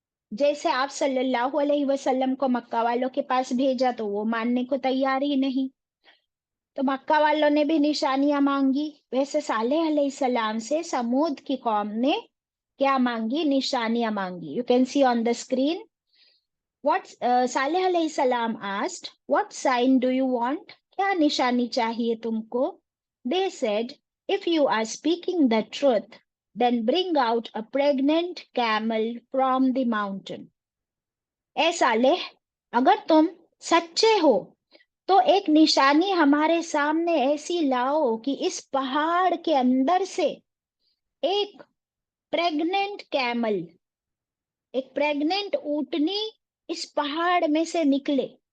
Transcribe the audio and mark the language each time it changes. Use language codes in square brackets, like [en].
[ur] جیسے آپ صلی اللہ علیہ وسلم کو مکہ والوں کے پاس بھیجا تو وہ ماننے کو تیار ہی نہیں. تو مکہ والوں نے بھی نشانیاں مانگی، ویسے صالح علیہ السلام سے سمود کی قوم نے کیا مانگی؟ نشانیاں مانگی. [en] You can see on the screen. What Salih علیہ السلام asked, what sign do you want? [ur] کیا نشانی چاہیے تم کو؟ [en] They said, if you are speaking the truth, then bring out a pregnant camel from the mountain. [ur] اے صالح، اگر تم سچے ہو تو ایک نشانی ہمارے سامنے ایسی لاؤ کہ اس پہاڑ کے اندر سے ایک پریگننٹ کیمل، ایک پریگننٹ اونٹنی اس پہاڑ میں سے نکلے.